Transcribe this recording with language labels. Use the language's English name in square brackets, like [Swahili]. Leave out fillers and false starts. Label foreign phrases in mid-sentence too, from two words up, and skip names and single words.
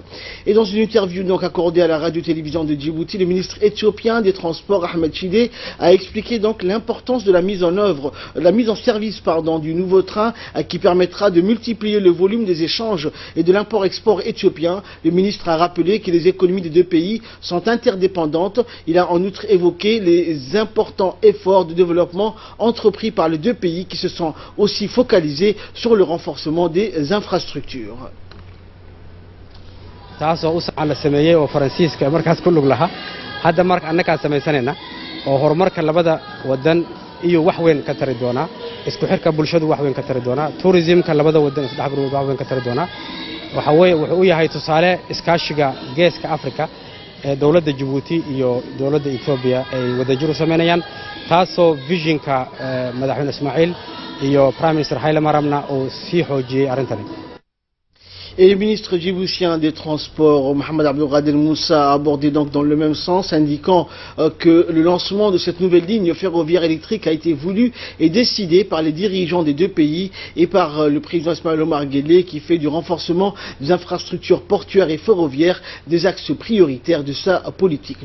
[French] Et dans une interview donc accordée à la radio-télévision de Djibouti, le ministre éthiopien des Transports Ahmed Shide a expliqué donc l'importance de la mise en service du nouveau train qui permettra de multiplier le volume des échanges et de l'import-export éthiopien. Le ministre a rappelé que les économies des deux pays sont interdépendantes. Il a en outre évoqué les importants efforts de développement entrepris par les deux pays qui se sont aussi focalisés sur le renforcement des infrastructures. [Somali] iyo wax weyn ka tari doona isku xirka bulshadu wax weyn ka tari doona tourismka labada wadan saddex group wax weyn ka tari doona wuxuu u yahay tusaale iskaashiga geeska Afrika ee dawladda Djibouti iyo dawladda Ethiopia ay wadajir u sameeyaan taasoo visionka madaxweyne Ismaaciil iyo [English] Prime Minister [Somali] Haile Mariamna oo sii xoojiyay arrintan. [French] Et le ministre djiboutien des Transports, Mohamed Abdelkader Moussa, a abordé donc dans le même sens, indiquant que le lancement de cette nouvelle ligne ferroviaire électrique a été voulu et décidé par les dirigeants des deux pays et par le président Ismaël Omar Guelleh, qui fait du renforcement des infrastructures portuaires et ferroviaires des axes prioritaires de sa politique.